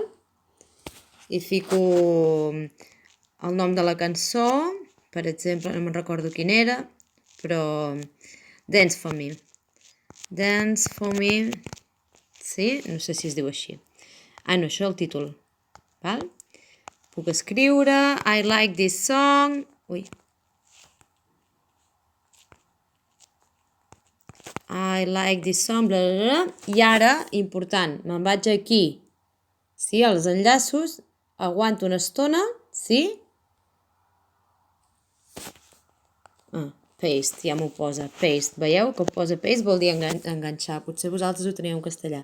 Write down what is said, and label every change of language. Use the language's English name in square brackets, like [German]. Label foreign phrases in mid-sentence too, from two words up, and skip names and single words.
[Catalan] I fico el nom de la cançó, per exemple, no me'n recordo quin era, però Dance for Me. Dance for Me, sí? No sé si es diu així. No, això és el títol, val? Puc escriure [English] I like this song. [Catalan] Ui. [English] I like this song, bla, bla, bla. [Catalan] I ara, important, me'n vaig aquí, sí, als enllaços, aguanto una estona, sí? Paste, ja m'ho posa, paste. Veieu que posa paste vol dir enganxar. Potser vosaltres ho teniu en castellà.